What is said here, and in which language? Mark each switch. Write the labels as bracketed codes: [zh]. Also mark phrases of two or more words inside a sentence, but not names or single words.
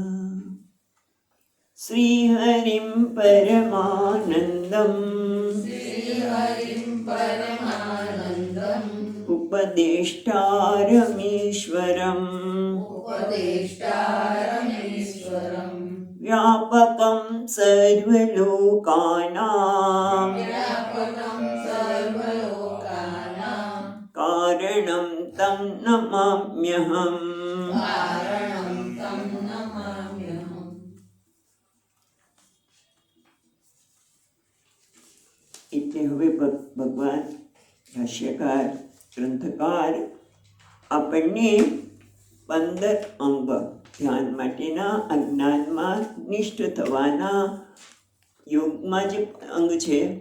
[sa] श्रीहरिं परमानन्दम् उपदेष्टारमीश्वरम् व्यापकं सर्वलोकानां कारणं तं नमाम्यहम्। [gu] એટલે હવે ભગવાન ભાષ્યકાર ગ્રંથકાર આપણને 15 અંગ ધ્યાન માટેના અજ્ઞાનમાં નિષ્ઠ થવાના યોગમાં જે અંગ છે